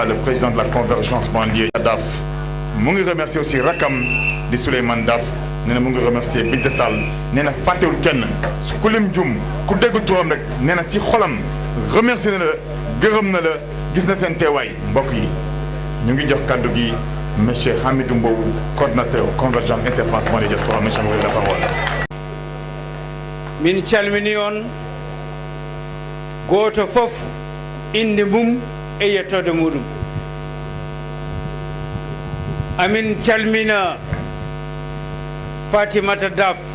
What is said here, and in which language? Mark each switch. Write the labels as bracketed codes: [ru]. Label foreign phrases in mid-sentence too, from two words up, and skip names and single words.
[fr] le président de la convergence banlieue [wo] Daaf mu ngi [fr] remercier aussi [wo] rakam di Souleymane Daaf nee na mu ngi remercier Binta Sall nee na fàttewul kenn su ku lim jum ku dégg turam rek nee na si xolam remercier na la gërëm na la gis na seen teewaay mbokk yi ñu ngi jox kàddu gi [fr] monsieur Hamidou Mbow coordinateur convergence interpassement des diasporas monsieur Mbow la parole. [ff] min calmini on gooto fof inde mum e yettode muɗum amin calmina Fatimata Daaf